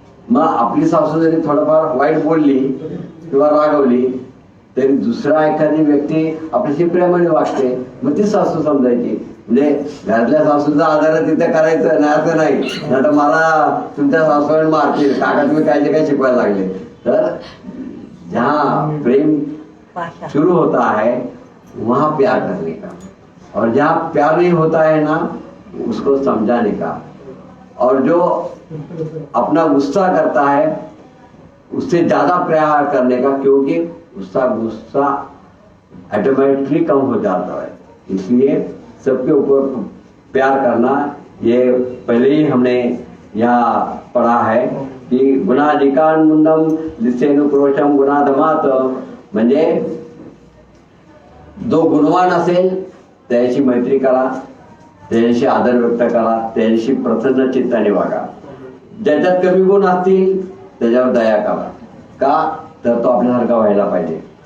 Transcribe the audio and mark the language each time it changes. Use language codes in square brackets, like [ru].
[mr] मग आपली सासू जरी थोडंफार वाईट बोलली किंवा रागवली तरी दुसरा एखादी व्यक्ती आपल्याशी प्रेमाने वागते मग ती सासू समजायची. म्हणजे घरातल्या सासूचा आदर तिथे करायचं नाही असं नाही तर मला तुमच्या सासूने मारतील काका तुम्ही काय शिकवायला लागले. [hi] तर जहाँ प्रेम शुरू होता है वहाँ प्यार करने का और जहाँ प्यार नहीं होता है ना उसको समझाने का. और जो अपना गुस्सा करता है उससे ज्यादा प्यार करने का क्योंकि उसका गुस्सा ऑटोमेटिकली कम हो जाता है. इसलिए सबके ऊपर प्यार करना ये पहले ही हमने यहाँ पढ़ा है [mr] की गुणाधिकान मुंडम लिसेनु क्रोशम गुणाधमात, म्हणजे जो गुणवान असेल त्याची मैत्री करा, त्याच्याशी आदर व्यक्त करा, त्याच्याशी प्रसन्न चित्ताने वागा. ज्याच्यात कमी गुण असतील त्याच्यावर दया करा. का तर तो आपल्यासारखा व्हायला पाहिजे.